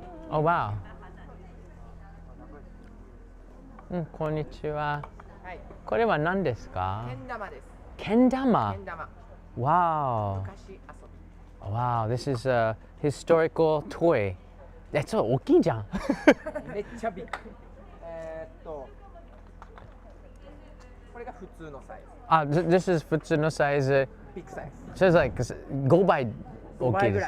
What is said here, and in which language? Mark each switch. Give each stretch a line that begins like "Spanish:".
English: Oh wow.
Japanese: こんにちは。これは何ですか？けん玉です。けん玉。けん玉。
English: Wow.
Japanese: 昔遊び。
English: Wow, this is a historical toy.
Japanese: ちょっと大きいじゃん。めっちゃビッグ。これが普通のサイズ。
English: This is
Japanese: 普通のサイズ。ビッグサイズ。
English: So it's like
Japanese: 5倍大きいです。